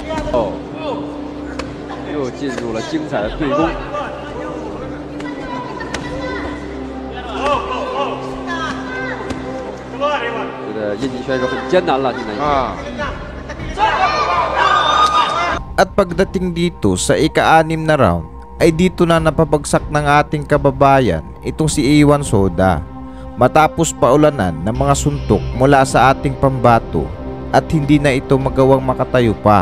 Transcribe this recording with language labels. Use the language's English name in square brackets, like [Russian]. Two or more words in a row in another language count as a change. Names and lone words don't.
[Chinese] 哦，又进入了精彩的对攻。觉得印尼选手很艰难了，现在。 [Filipino] At pagdating dito sa ika-6 na round, ay dito na napabagsak ng ating kababayan itong si Iwan Soda matapos paulanan ng mga suntok mula sa ating pambato at hindi na ito magawang makatayo pa.